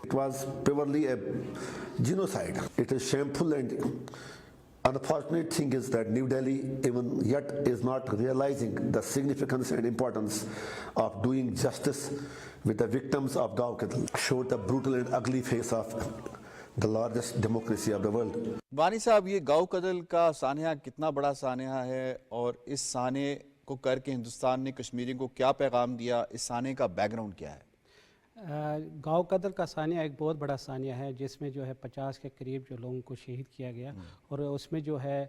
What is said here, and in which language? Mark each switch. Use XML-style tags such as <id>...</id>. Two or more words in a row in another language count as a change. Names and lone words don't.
<en>It was purely a genocide. It is shameful, and unfortunate thing is that New Delhi even yet is not realizing the significance and importance of doing justice with the victims of Gao Kadal. Showed the brutal and ugly face of the largest democracy of the world.</en> <ur>وانی صاحب، یہ گاؤ کدل کا سانحہ کتنا بڑا سانحہ ہے اور اس سانحے کو کر کے ہندوستان نے کشمیریوں کو کیا پیغام دیا؟ اس سانحے کا بیک گراؤنڈ کیا ہے؟ گاؤ قدر کا سانحہ ایک بہت بڑا سانحہ ہے جس میں جو ہے 50 کے قریب جو لوگوں کو شہید کیا گیا، اور اس میں جو ہے</ur>